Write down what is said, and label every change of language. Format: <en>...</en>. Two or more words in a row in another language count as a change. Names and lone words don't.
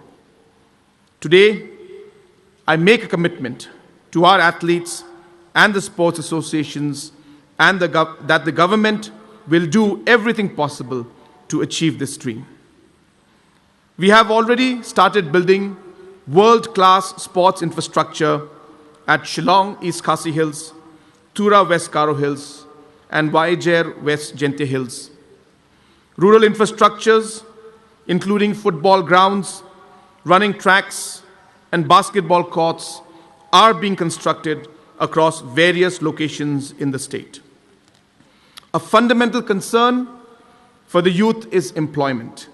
<en>Today, I make a commitment to our athletes and the sports associations and that the government will do everything possible to achieve this dream. We have already started building world-class sports infrastructure at Shillong East Khasi Hills, Tura West Garo Hills, and Vaijer West Gente Hills. Rural infrastructures, including football grounds, running tracks, and basketball courts, are being constructed across various locations in the state. A fundamental concern for the youth is employment.</en>